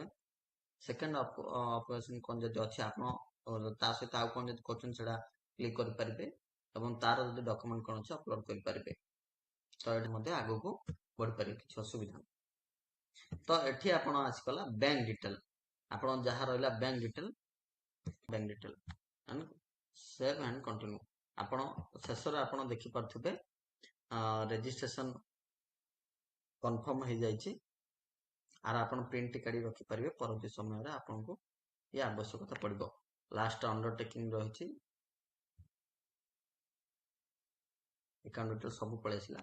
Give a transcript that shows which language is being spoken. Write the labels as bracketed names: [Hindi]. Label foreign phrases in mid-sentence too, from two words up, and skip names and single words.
[English] second operation [Odia] କ'ଣ ଯଦି ଅଛି ଆପଣ ତା ସହିତ ଆଉ କ'ଣ ଯଦି କରୁଛନ୍ତି ସେଟା କ୍ଲିକ୍ କରିପାରିବେ, ଏବଂ ତାର ଯଦି ଡକ୍ୟୁମେଣ୍ଟ କ'ଣ ଅଛି ଅପଲୋଡ କରିପାରିବେ। ତ ଏଠି ମଧ୍ୟ ଆଗକୁ ବଢିପାରିବେ, କିଛି ଅସୁବିଧା ନାହିଁ। ତ ଏଠି ଆପଣ ଆସିଗଲା [English] bank detail, [Odia] ଆପଣ ଯାହା ରହିଲା [English] bank detail and save and continue। [Odia] ଆପଣ ଶେଷରେ ଆପଣ ଦେଖିପାରୁଥିବେ [English] registration confirm [Odia] ହେଇଯାଇଛି। ଆର ଆପଣ ପ୍ରିଣ୍ଟ କାଢି ରଖିପାରିବେ, ପରବର୍ତ୍ତୀ ସମୟରେ ଆପଣଙ୍କୁ ଏ ଆବଶ୍ୟକତା ପଡିବ। [English] last undertaking [Odia] ରହିଛି, [English] account detail [Odia] ସବୁ ପଳେଇ ଆସିଲା।